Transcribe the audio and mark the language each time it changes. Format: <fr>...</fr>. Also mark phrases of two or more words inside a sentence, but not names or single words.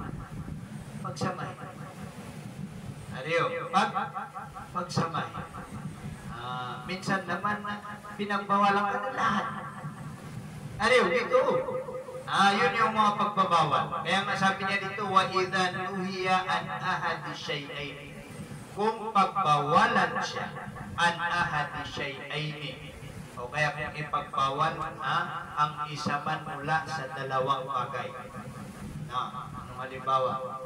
<tl>Pagsamay. Minsan naman pinagbawalan ka na lahat. Dito. Yun yung mga pagbabawal. Kaya nga sabi niya dito,</tl> <ar>وإذا نهي عن أحد شيئين.</ar> <tl>Kung pagbawalan siya</tl> <ar>عن أحد شيئين,</ar> <tl>o kaya kung ipagbawal ang isa man mula sa dalawang bagay. Anong halimbawa?</tl>